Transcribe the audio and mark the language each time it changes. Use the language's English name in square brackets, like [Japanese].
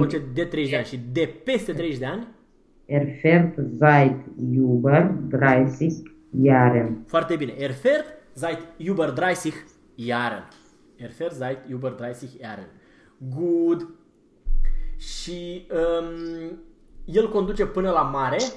[Romanian] conduce de 30 de ani și de peste 30 de ani. [German] Fährt seit über 30 Jahren. [Romanian] Foarte bine. [German] Er fährt seit über 30 Jahren. Er fährt seit über 30 Jahren. [English] Good. [Romanian] Și el conduce până la mare.